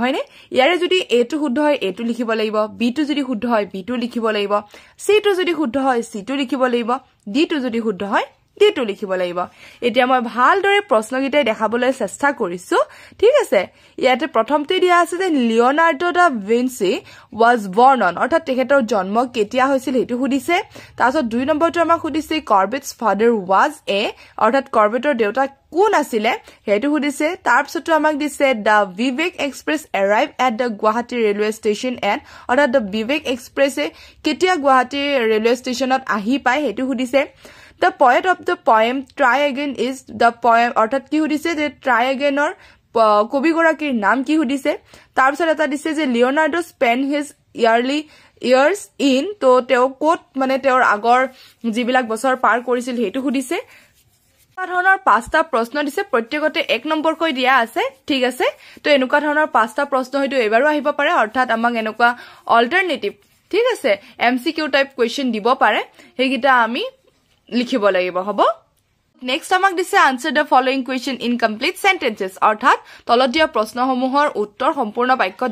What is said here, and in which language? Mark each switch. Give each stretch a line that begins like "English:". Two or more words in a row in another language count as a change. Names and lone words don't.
Assamese: হয়নে ইয়াৰে যদি a টো শুদ্ধ হয় a টো লিখিব লাগিব b টো যদি শুদ্ধ হয় b টো লিখিব লাগিব c টো যদি শুদ্ধ হয় c টো লিখিব লাগিব d টো যদি শুদ্ধ হয় d টো লিখিব লাগিব এতিয়া মই ভালদৰে প্ৰশ্নগিটাই দেখাবলৈ চেষ্টা কৰিছো ঠিক আছে ইয়াতে প্ৰথমতে দিয়া আছে যে লিওনাৰ্ডো দা ভিঞ্চি
English: was born on
Assamese: অৰ্থাৎ তেখেতৰ জন্ম কেতিয়া হৈছিল হেতু সুধিছে তাৰপিছত 2 নম্বৰটো আমাক সুধিছে কৰ্বেটস
English: father was a
Assamese: অৰ্থাৎ কৰ্বেটৰ দেউতা কোন আছিলে হেতু সুধিছে তাৰপিছতো আমাক দিছে দা বিবেক
English: Express arrive at the Guwahati railway station and
Assamese: অৰ্থাৎ দা বিবেক এক্সপ্ৰেছে কেতিয়া গুৱাহাটী ৰেলৱে ষ্টেচনত আহি পায় হেতু সুধিছে
English: The poet of the poem Try Again is the poem
Assamese: অৰ্থাৎ কি সুধিছে যে Try Again or কবিগৰাকীৰ নাম কি সুধিছে তাৰপিছত এটা দিছে যে লিওনাৰ্ডো
English: spent his early years in
Assamese: তো তেওঁ কোট মানে তেওঁৰ আগৰ যিবিলাক বছৰ পাৰ কৰিছিল হেতু সুধিছে ধৰণৰ পাঁচটা প্ৰশ্ন দিছে প্ৰত্যেকতে 1 নম্বৰ কৈ দিয়া আছে ঠিক আছে তো এনেকুৱা ধৰণৰ পাঁচটা প্ৰশ্ন হয়তো এবাৰো আহিব পাৰে অৰ্থাৎ আমাক এনেকুৱা অল্টাৰনেটিভ ঠিক আছে
English: MCQ type question
Assamese: দিব পাৰে হেগিটা আমি লিখিব লাগিব হ'ব
English: next
Assamese: দিছে
English: answer the following question in complete sentences
Assamese: অৰ্থাৎ তলত দিয়া প্ৰশ্নসমূহৰ উত্তৰ সম্পূৰ্ণ বাক্যত